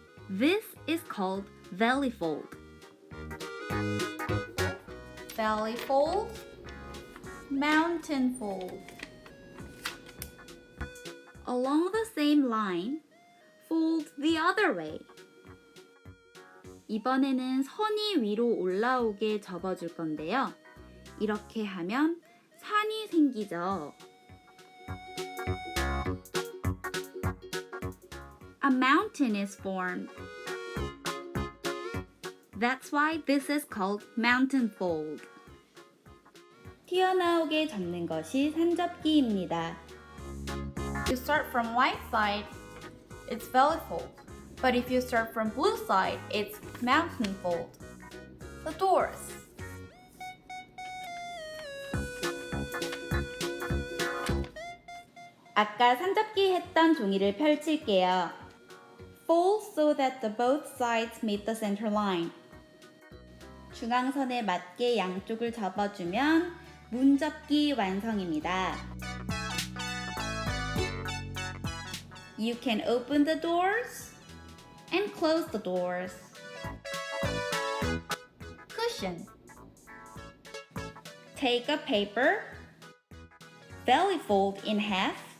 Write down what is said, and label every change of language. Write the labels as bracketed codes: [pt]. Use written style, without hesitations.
[en] This is called valley fold. Valley fold, mountain fold. Along the same line, fold the other way. [ko] 이번에는 선이 위로 올라오게 접어줄 건데요. 이렇게 하면 산이 생기죠. [en] A mountain is formed. That's why this is called mountain fold. [ko] 튀어나오게 접는 것이 산접기입니다. [en] You start from white side, it's valley fold. But if you start from blue side, it's mountain fold. The doors. [ko] 아까 산접기 했던 종이를 펼칠게요. [en] Fold so that the both sides meet the center line. [ko] 중앙선에 맞게 양쪽을 접어주면 문접기 완성입니다. [en] You can open the doors and close the doors. Cushion. Take a paper, valley fold in half.